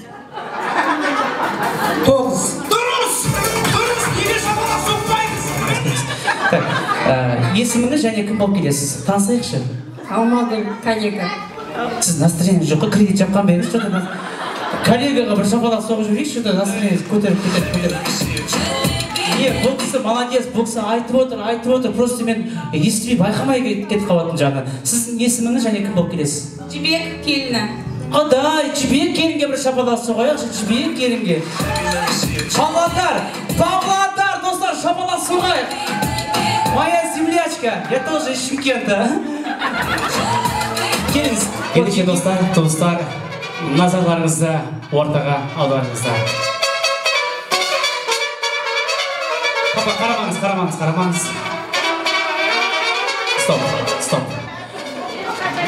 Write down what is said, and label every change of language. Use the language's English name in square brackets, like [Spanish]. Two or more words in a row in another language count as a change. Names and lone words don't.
[Kazakh] 9. Дұрыс! Неге шапалақ соқпаймыз? Есіміңіз және кім болып келесіз? Танысайықшы. Алмагүл, коллега. Сіз настроение жоқ, кредит жапқан беріңіз, что-то коллегаға бір шапалақ соғып жіберейікші, [Russian] что-то настроение [Kazakh] көтеріп. Бұл кісі молодец, бұл кісі айтып отыр, просто мен естімей байқамай кетіп қалатын жағынан. Сіздің есіміңіз және кім болып келесіз? Жібек келіні. Қандай, Жібек келінге бір шапалақ соғайықшы, Жібек келінге. Павлодар, достар, шапалақ соғайық. [Russian] Моя землячка, я тоже из Шымкента. [Kazakh] Келіңіз. Ендеше достар, назарларыңызды ортаға аударыңыздар. Папа, қарамаңыз. Стоп.